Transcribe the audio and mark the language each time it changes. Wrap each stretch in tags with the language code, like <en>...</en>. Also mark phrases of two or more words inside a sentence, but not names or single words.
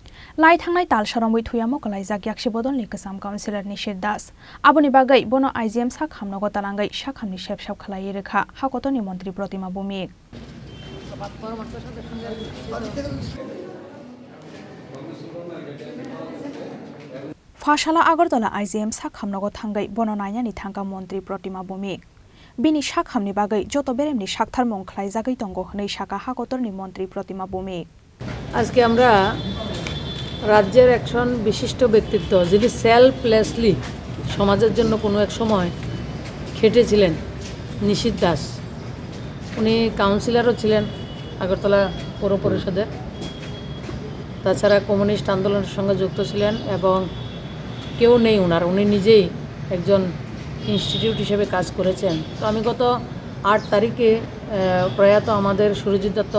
<brx>লাই थांनाय ताल सरंबुई थुयामो कलाइजाक याक्षिबदलनि गोजाम काउन्सिलर निशित दास आबुनि बागै बनो आइजिएम साखामनगो तालांगै साखामनि सेबसाब खालायै रेखा हाकतनि मन्त्री प्रतिमा भूमिक फाशाला आगरतला आइजिएम साखामनगो थांगै बनो नायनानि थांगा मन्त्री प्रतिमा भूमिक बिनि साखामनि बागै जत बेरेमनि साक्थार मं खालाइजागै दंगो हनै साका हाकतनि मन्त्री प्रतिमा भूमिक</brx> <bn>আজকে আমরা রাজ্যের একজন বিশিষ্ট ব্যক্তিত্ব যিনি সেলফলেসলি সমাজের জন্য কোনো এক সময় খেটেছিলেন নিশীথ দাস উনি কাউন্সিলরও ছিলেন আগরতলা পৌর পরিষদের তাছাড়া কমিউনিস্ট আন্দোলনের সঙ্গে যুক্ত ছিলেন এবং কেউ নেই ওনার উনি নিজেই একজন ইনস্টিটিউট হিসেবে কাজ করেছেন তো আমি গত 8 তারিখে প্রয়াত আমাদের সুরজিৎ দত্ত</bn>